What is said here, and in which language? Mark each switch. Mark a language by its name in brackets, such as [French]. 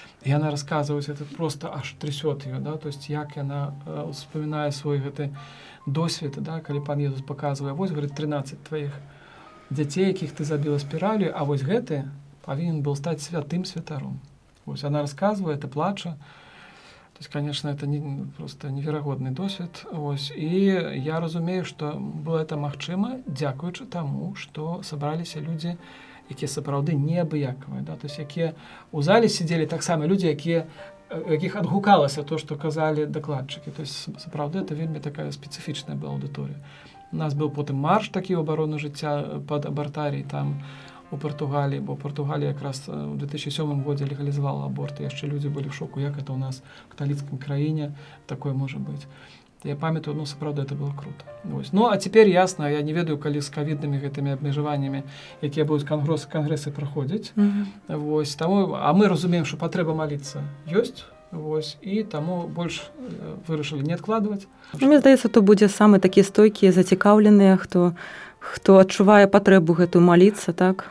[Russian] И она рассказывает, это просто аж трясет ее, да, то есть как она вспоминает свой досвід, да, [Ukrainian] коли пан Єсус [Russian] показывает, вот, говорит, 13 твоих детей, яких ты забила спиралью, а вот гэты повинен был стать святым святаром. Вот она рассказывает, и плача. То есть, конечно, это просто неверагодны досвід. [Ukrainian] Ось. [Belarusian] І я разумею, што было это магчыма дзякуючы таму, што сабраліся людзі, якія сапраўды неабыякавыя. Да? То есть, якія ў зале сидзелі таксама людзі, якіх адгукалася то, што казалі дакладчыкі. То есть, сапраўды, это вельмі такая спецыфічная была аўдыторыя. У нас быў потым марш такі ў абарону жыцця пад абартарій там у Португалії, бо Португалія якраз у 2007 годзе легалізавала аборт, і яшчэ людзі былі в шоку, як это у нас в каталіцкай краіне такое можа быць. Я памятаю, сапраўды, это было круто. [Ukrainian] Ось. [Belarusian] Ну, а цяпер ясна, я не ведаю, калі з ковіднымі гэтымі абмежаваннямі, якія будуць кангрэсы праходзіць. Вось, таму, а мы разумеем, што патрэба маліцца ёсць, вось, і таму больш вырашылі не адкладваць. Мне здаецца, то будзе самы такі стойкія, зацікаўленыя, хто адчувае патрэбу гэтую маліцца, так?